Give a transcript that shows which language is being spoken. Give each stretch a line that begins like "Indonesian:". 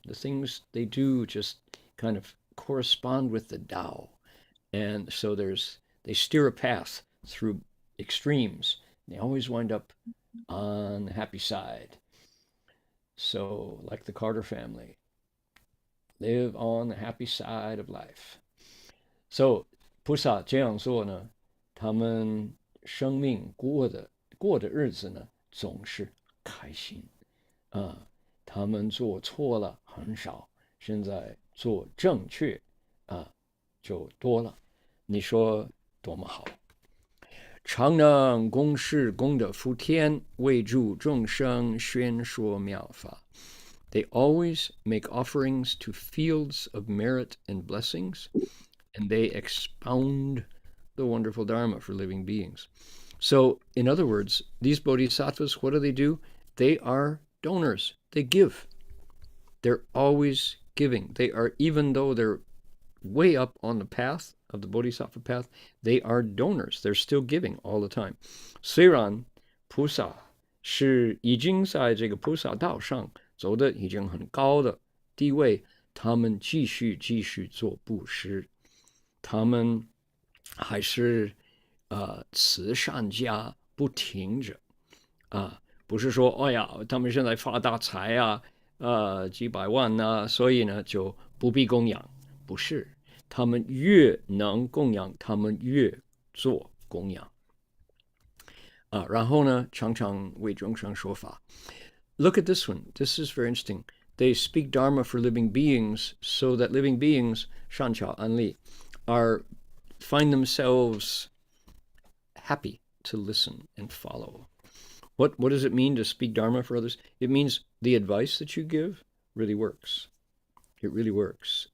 English: The things they do just kind of correspond with the Tao. And so they steer a path through extremes. They always wind up on the happy side. So, like the Carter family, live on the happy side of life.
Chinese: So, 菩萨这样做呢，他们生命过的日子呢，总是开心啊。他们做错了很少，现在做正确啊就多了。你说多么好！常能公事功德福田，为助众生宣说妙法。
English: They always make offerings to fields of merit and blessings, and they expound the wonderful Dharma for living beings. So, in other words, these bodhisattvas, what do? They are donors. They give. They're always giving. They are, even though they're way up on the path of the bodhisattva path, they are donors. They're still giving all the time.
Chinese: 虽然菩萨是已经在这个菩萨道上走的已经很高的地位，他们继续做布施，他们还是慈善家，不停着不是说哎呀他们现在发大财几百万所以呢就不必供养，不是，他们越能供养，他们越做供养然后呢常常为众生说法。
English: Look at this one. This is very interesting. They speak Dharma for living beings so that living beings,
Chinese: 善巧安利,
English: find themselves happy to listen and follow. What does it mean to speak Dharma for others? It means the advice that you give really works. It really works.